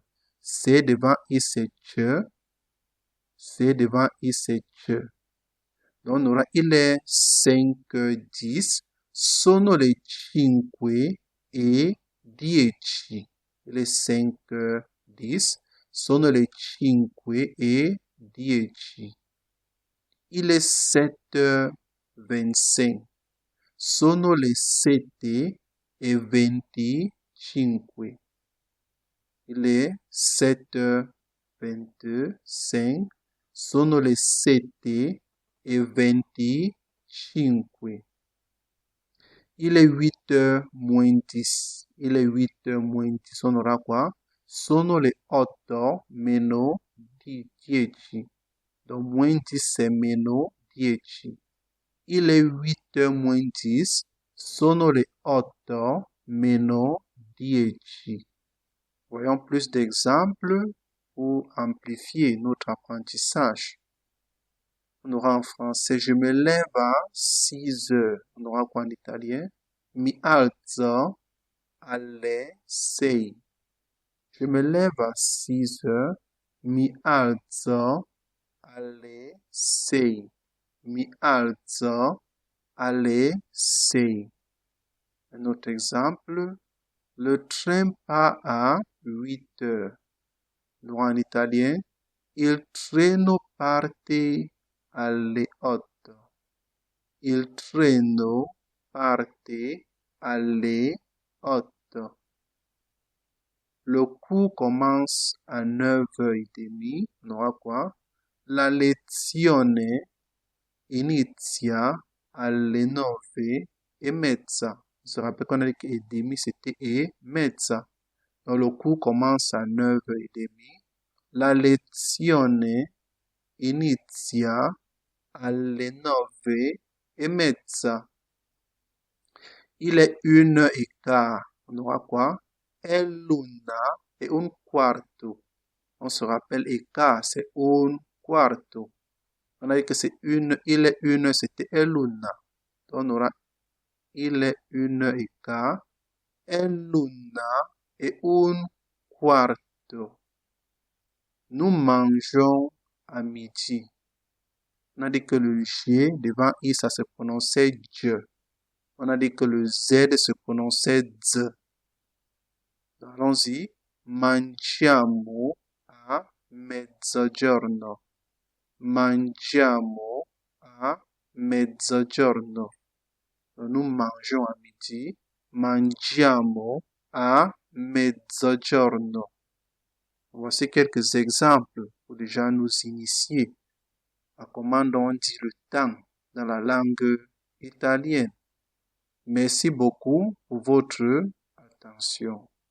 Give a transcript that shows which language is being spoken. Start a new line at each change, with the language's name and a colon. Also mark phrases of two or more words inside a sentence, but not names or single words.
French: C'est devant i c'est che. C'est devant i c'est che. Donc, on aura il est 5h10.
Italian: Sono le cinque e 10.
French: Il est 5h10.
Italian: Sono le cinque e 10.
French: Il est 7h25.
Italian: Sono le 7h25.
French: Il est 7h25.
Italian: Sono le 7h25.
French: Il est 8h moins 10. Il est 8h moins 10. On aura quoi?
Italian: Sono le 8 meno 10.
French: Donc, moins 10, c'est meno 10. Il est 8h moins 10.
Italian: Sono le 8 meno 10.
French: Voyons plus d'exemples pour amplifier notre apprentissage. On aura en français, je me lève à 6 heures. On aura quoi en italien?
Italian: Mi alzo alle 6.
French: Je me lève à 6 heures.
Italian: Mi alzo alle 6. Mi alzo alle 6.
French: Un autre exemple, le train part à 8 heures. Nous en italien,
Italian: il treno parte alle 8. Il treno parte alle 8.
French: Le cours commence à 9h30. On aura quoi?
Italian: La lezione inizia alle 9:30.
French: On se rappelle qu'on a dit que et demi, c'était et mezza. Donc, le cours commence à 9h30.
Italian: La lezione inizia alle 9:30.
French: Il est 1h15. On aura quoi?
Italian: È l'una et un quarto.
French: On se rappelle, et quart, c'est
Italian: un quarto.
French: On a dit que c'est il est 1h, c'était
Italian: è l'una.
French: Donc, on aura il est 1h15.
Italian: È l'una et un quarto.
French: Nous mangeons à midi. On a dit que le G devant I, ça se prononçait je. On a dit que le Z se prononçait z. Allons-y.
Italian: Mangiamo a mezzogiorno. Mangiamo a mezzogiorno.
French: Nous mangeons à midi.
Italian: Mangiamo a mezzogiorno.
French: Voici quelques exemples pour déjà nous initier à comment on dit le temps dans la langue italienne. Merci beaucoup pour votre attention.